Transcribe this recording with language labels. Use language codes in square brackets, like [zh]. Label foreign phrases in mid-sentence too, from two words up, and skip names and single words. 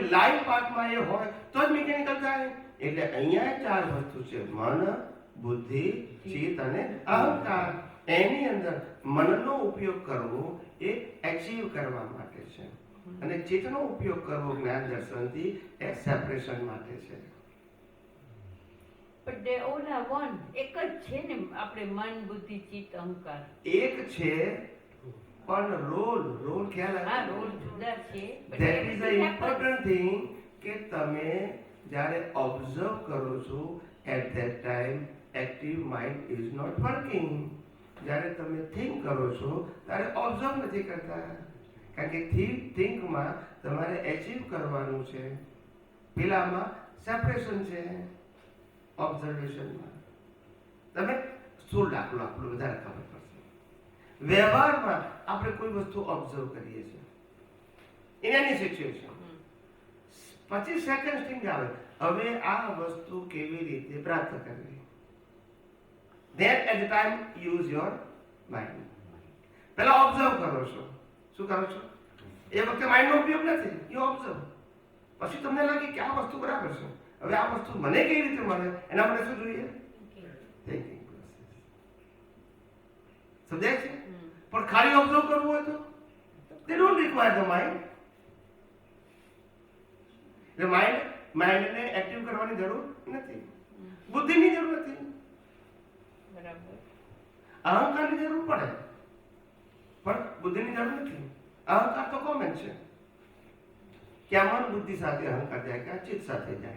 [gu] લાઈફ પાર્ટમાં એ હોય તો જ મિકેનિકલ થાય. એટલે અહીંયા ચાર વસ્તુ છે: મન, બુદ્ધિ, ચિત્ત અને અહંકાર. એની અંદર મનનો ઉપયોગ કરવો એ એચીવ કરવા માટે છે અને ચિત્તનો ઉપયોગ કરવો જ્ઞાન દર્શનથી એ સેપરેશન માટે છે. [en] But they all are one. [gu] એક જ છે ને આપણે મન, બુદ્ધિ, ચિત્ત, અહંકાર. એક છે પણ રોલ ખ્યાલ હા, આવે? રોલ જુદા છે. [en] But That is the everything happens. important thing [gu] કે તમે જ્યારે ઓબ્ઝર્વ કરો છો [en] at that time active mind is not working. [gu] જ્યારે તમે થિંક કરો છો ત્યારે ઓબ્ઝર્વ નથી કરતા, કારણ કે થિંકમાં તમારે એચીવ કરવાનું છે, પેલામાં સેપરેશન છે. ઓબ્ઝર્વેશનમાં તમે સ્થૂળ દાખલો આપણો વધારે ખબર પડશે. વ્યવહારમાં આપણે કોઈ વસ્તુ ઓબ્ઝર્વ કરીએ છીએ [en] in any situation, [gu] 25 સેકન્ડ થિંક આવે હવે આ વસ્તુ કેવી રીતે પ્રાપ્ત કરવી. [en] Then at the time use your mind. [gu] પહેલા ઓબ્ઝર્વ કરો છો. શું કરો છો? એ વખતે માઇન્ડનો ઉપયોગ નથી, [en] you observe. [gu] પછી તમને લાગે કે આ વસ્તુ બરાબર છે, હવે આ વસ્તુ મને કેવી રીતે મળે, એના માટે શું જોઈએ? [en] thinking process. [gu] સમજાય છે? પણ ખાલી ઓબ્ઝર્વ કરવું હોય તો [en] they don't require the mind. [gu] એટલે માઇન્ડને એક્ટિવ કરવાની જરૂર નથી, બુદ્ધિની જરૂર નથી, બરાબર. અહંકારની જરૂર પડે પણ બુદ્ધિની જરૂર નથી. અહંકાર તો કોમન છે કે આ મન બુદ્ધિ સાથે અહંકાર જાય કે આ ચિત્ત સાથે જાય.